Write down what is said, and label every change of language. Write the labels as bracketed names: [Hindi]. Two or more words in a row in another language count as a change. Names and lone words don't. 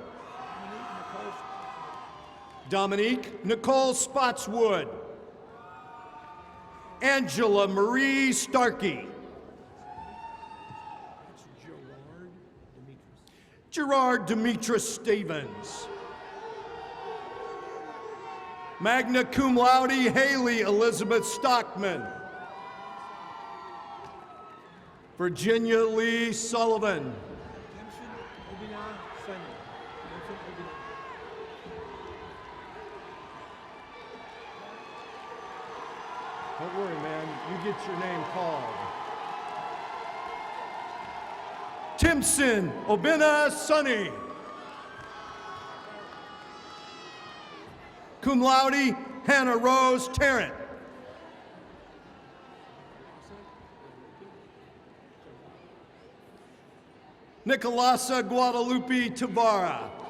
[English] Dominique Nicole Spotswood. Angela Marie Starkey. Gerard Demetrius Stevens. [Latin] Magna cum laude, [English] Haley Elizabeth Stockman. Virginia Lee Sullivan. Don't worry, man. You get your name called. Timson Obina Sonny. [Latin] Cum laude, [English] Hannah Rose Tarrant. Nicolasa Guadalupe Tavara.